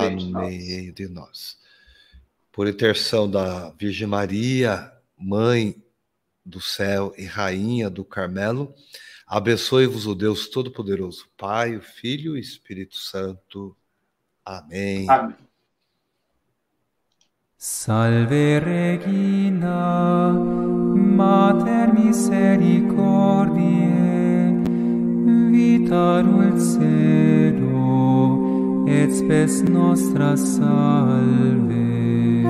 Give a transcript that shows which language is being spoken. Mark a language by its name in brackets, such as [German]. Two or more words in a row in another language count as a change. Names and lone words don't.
[Portuguese] meio de nós. Por intercessão da Virgem Maria, Mãe do Céu e Rainha do Carmelo, abençoe-vos o Deus Todo-Poderoso, Pai, o Filho e o Espírito Santo. Amém. Amém. [Latin] Salve Regina, Mater Misericordiae, vita dulcedo, et spes nostra salve.